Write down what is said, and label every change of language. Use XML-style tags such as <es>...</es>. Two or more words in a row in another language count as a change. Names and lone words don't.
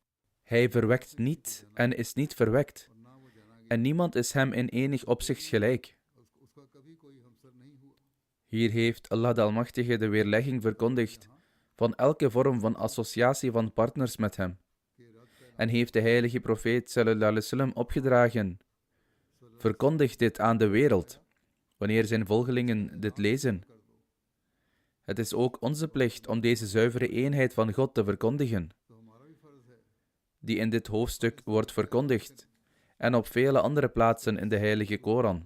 <nl>Hij verwekt niet en is niet verwekt. En niemand is hem in enig opzicht gelijk. Hier heeft Allah de Almachtige de weerlegging verkondigd van elke vorm van associatie van partners met hem. En heeft de heilige profeet</nl> <ar>صلى الله عليه وسلم</ar> <nl>opgedragen: verkondig dit aan de wereld, wanneer zijn volgelingen dit lezen. Het is ook onze plicht om deze zuivere eenheid van God te verkondigen, die in dit hoofdstuk wordt verkondigd en op vele andere plaatsen in de heilige Koran.</nl>